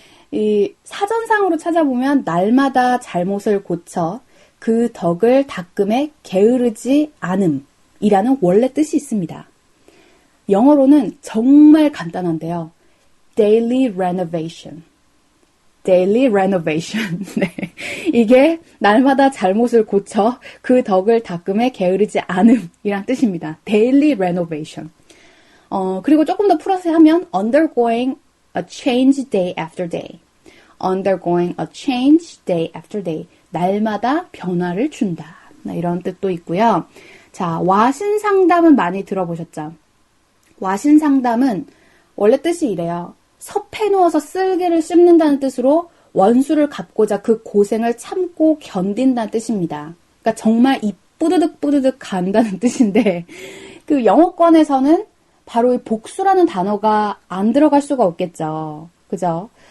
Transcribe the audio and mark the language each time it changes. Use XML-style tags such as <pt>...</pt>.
<ko>이 사전상으로 찾아보면 날마다 잘못을 고쳐 그 덕을 닦음에 게으르지 않음이라는 원래 뜻이 있습니다. 영어로는 정말 간단한데요.</ko> <en>daily renovation. daily renovation. 네.</en> <ko>이게 날마다 잘못을 고쳐 그 덕을 닦음에 게으르지 않음이란 뜻입니다.</ko> <en>daily renovation.</en> <ko>그리고 조금 더 풀어서 하면</ko> <en>undergoing a change day after day. undergoing a change day after day.</en> <ko>날마다 변화를 준다. 이런 뜻도 있고요. 자, 와신상담은 많이 들어보셨죠? 와신상담은 원래 뜻이 이래요. 섭해 누워서 쓸개를 씹는다는 뜻으로 원수를 갚고자 그 고생을 참고 견딘다는 뜻입니다. 그러니까 정말 이 뿌드득 간다는 뜻인데 그 영어권에서는 바로 이 복수라는 단어가 안 들어갈 수가 없겠죠. 그죠?</ko>